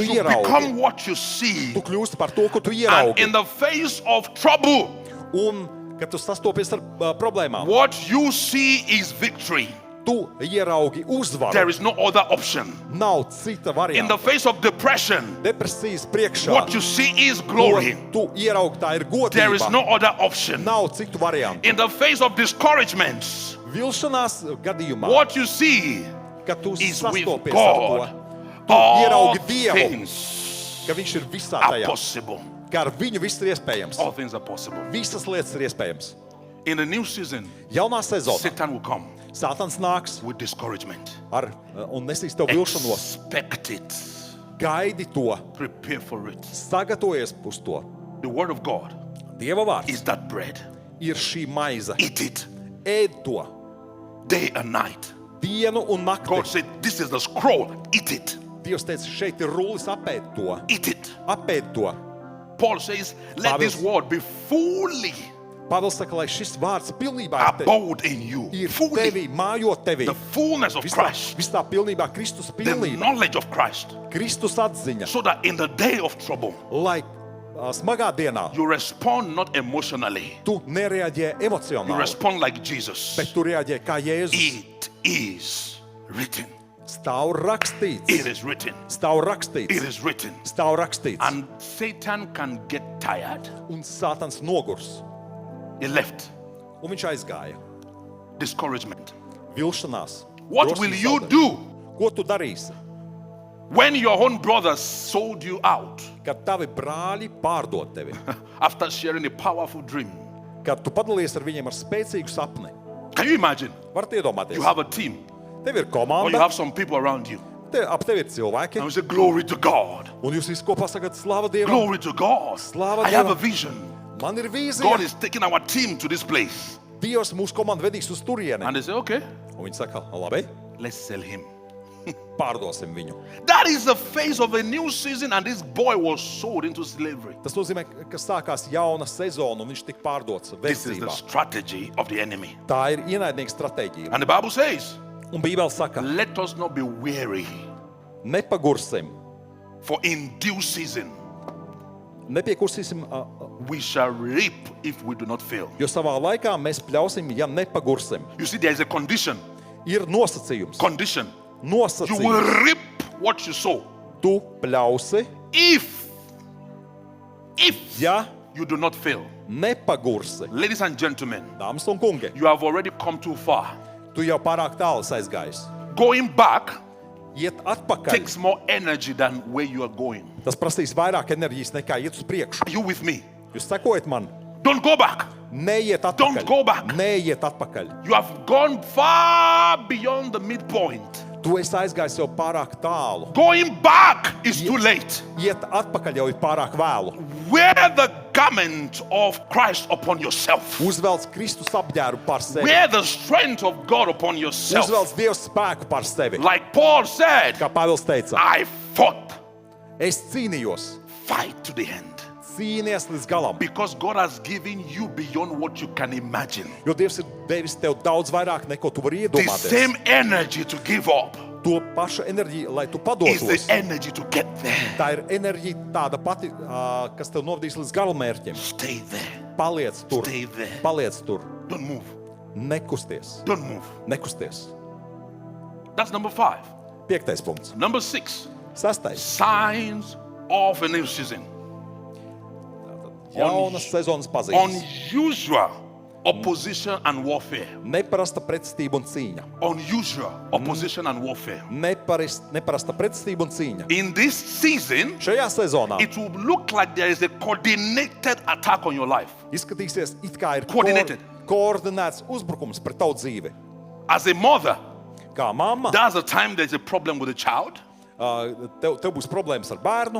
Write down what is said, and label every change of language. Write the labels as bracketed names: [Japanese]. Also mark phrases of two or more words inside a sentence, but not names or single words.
[English] You [Latvian] ieraugi. [English] become what you see. [Latvian] Tu kļūsti par to, ko tu [English] And [Latvian] ieraugi. [English] in the face of trouble, [Latvian] Un, kad tu sastopies ar problēmām, [English] what you see is victory. [Latvian] tu ieraugi [English] There [Latvian] uzvaru. [English] is no other option. [Latvian] Nav cita [English] In the [Latvian] varianta. [English] face of depression, [Latvian] Depresijas priekšā, [English] what you see is glory. [Latvian] tu ieraugi, tā ir [English] There is [Latvian] godība. [English] no other option. [Latvian] Nav citu variantu. [English] In the face of discouragements, [Latvian] Vilšanās gadījumā, [English] what you see [Latvian] kad tu [English] is with [Latvian] sastopies ar [English] God. [Latvian] to, [English] All [Latvian] ieraugi Dievu. [English] things [Latvian] ka viņš ir visā [English] are [Latvian] tajā. [English] possible. [Latvian] Ka ar viņu viss ir iespējams. [English] All things are possible. [Latvian] Visas lietas ir iespējams. [English] In a new season, [Latvian] Jaunā sezonā [English] Satan will come [Latvian] Sātans nāks [English] with discouragement. [Latvian] un nesīs tev vilšanos. [English] Expect it. [Latvian] Gaidi to, [English] Prepare for it. [Latvian] sagatavojies uz to. [English] The word of God [Latvian] Dieva vārds [English] is that bread. [Latvian] ir šī maize. [English] Eat it [Latvian] Ēd to [English] day and night. [Latvian] dienu un [English] God [Latvian] nakti. [English] said, this is the scroll. Eat it. [Latvian] Dievs teica, šeit ir rullis, apēd to. [English] Eat it. [Latvian] Apēd to. [English] Paul says, let this word be fully [Latvian] Pāvils saka, lai šis vārds pilnībā [English] abode in you, [Latvian] ir [English] fully, [Latvian] tevī, mājot tevī. [English] the fullness of Christ, [Latvian] Viss tā pilnībā Kristus [English] the [Latvian] pilnība, [English] knowledge of Christ, [Latvian] Kristus atziņa, [English] so that in the day of trouble, [Latvian] lai smagā dienā [English] you respond not emotionally, [Latvian] tu nereaģē [English] you [Latvian] emocionāli, [English] respond like Jesus. [Latvian] bet tu reaģē kā Jēzus. [English] It is written. [Latvian] Stāv rakstīts, [English] It is written. [Latvian] stāv [English] It [Latvian] rakstīts, [English] is written. [Latvian] stāv rakstīts. [English] And Satan can get tired. [Latvian] Un Sātans nogurs, [English] He left. [Latvian] un viņš aizgāja. [English] Discouragement. [Latvian] Vilšanās. [English] What [Latvian] drosmes [English] will you [Latvian] zaudējums. [English] do [Latvian] Ko tu darīsi, [English] when your own brothers sold you out [Latvian] kad tavi brāļi pārdod tevi? [English] after sharing a powerful dream? [Latvian] Kad tu padalies ar viņiem ar spēcīgu sapni? [English] Can you imagine? [Latvian] Varat iedomāties, [English] You have a team [Latvian] tev ir [English] or you [Latvian] komanda, [English] have some people around you. [Latvian] ap tevi ir [English] And [Latvian] cilvēki, [English] you say, glory to God. [Latvian] un jūs visi kopā sakat, slāva Dievam, [English] Glory to God. [Latvian] Slava [English] I have a [Latvian] Dievam. [English] vision. [Latvian] man ir [English] God [Latvian] vīzija. [English] is taking our team to this place. [Latvian] Dievs mūsu komandu vedīs uz turieni. [English] And they say, okay, [Latvian] Un viņi saka, labi, [English] let's sell him. [Latvian] pārdosim viņu. [English] That is the phase of a new season, and this boy was sold into slavery. [Latvian] Tas nozīmē, ka sākās jauna sezona, un viņš tika pārdots [English] This is the [Latvian] verdzībā. [English] strategy of the enemy. [Latvian] Tā ir ienaidnieka stratēģija. [English] And the Bible says, [Latvian] Un Bībele saka, [English] let us not be weary, [Latvian] nepagursim, [English] for in due season [Latvian] nepiekursīsim, [English] we shall reap if we do not fail. [Latvian] jo savā laikā mēs pļausim, ja nepagursim. [English] You see, there is a condition. [Latvian] Ir nosacījums. [English] Condition. You [Latvian] Nosacījums. [English] will reap what you sow [Latvian] Tu pļausi, [English] if [Latvian] ja [English] you do not fail. [Latvian] nepagursi. [English] Ladies and gentlemen, [Latvian] Dāmas un kungi, [English] you have already come too far. [Latvian] tu jau pārāk tālu aizgājis. [English] Going back [Latvian] Iet atpakaļ, [English] takes more energy than where you are going. [Latvian] tas prasīs vairāk enerģijas nekā iet uz priekšu. [English] Are you with me? [Latvian] Jūs sekojat man? [English] Don't go back. [Latvian] Neiet [English] Don't [Latvian] atpakaļ. [English] go back. [Latvian] Neiet atpakaļ. [English] You have gone far beyond the midpoint. [Latvian] Tu esi aizgājis jau pārāk tālu. [English] Going back is too late. [Latvian] Iet atpakaļ jau ir pārāk vēlu. [English] Wear the garment of Christ upon yourself. [Latvian] Uzvelc Kristus apģērbu par sevi. [English] Wear the strength of God upon yourself. [Latvian] Uzvelc Dieva spēku par sevi. [English] Like Paul said, [Latvian] Kā Pāvils teica, [English] I fought, [Latvian] es cīnījos, [English] fight to the end. [Latvian] cīnies līdz galam. [English] Because God has given you beyond what you can imagine. [Latvian] Jo Dievs ir devis tev daudz vairāk, neko tu vari [English] The [Latvian] iedomāties. [English] same energy to give up [Latvian] To pašu enerģiju, lai tu [English] is [Latvian] padotos. [English] the energy to get there. [Latvian] Tā ir enerģija tāda pati, kas tev novadīs līdz galamērķim. [English] Stay there. [Latvian] Paliec tur, [English] Stay there. [Latvian] paliec tur. [English] Don't move. [Latvian] Nekusties, [English] Don't move. [Latvian] nekusties. [English] That's number 5. [Latvian] 5. punkts. [English] Number 6. [Latvian] 6. [English] Signs of a new season. [Latvian] Jaunas sezonas pazīmes. [English] Unusual opposition and warfare. [Latvian] Neparasta pretestība un cīņa. [English] Unusual opposition and warfare. [Latvian] Neparasta pretestība un cīņa. [English] In this season, [Latvian] Šajā sezonā [English] it will look like there is a coordinated attack on your life. [Latvian] izskatīsies, it kā ir [English] Coordinated. [Latvian] koordinēts uzbrukums pret tavu dzīvi. [English] As a mother, [Latvian] Kā mamma, [English] that's the time there's a problem with a child. [Latvian] tev būs problēmas ar bērnu,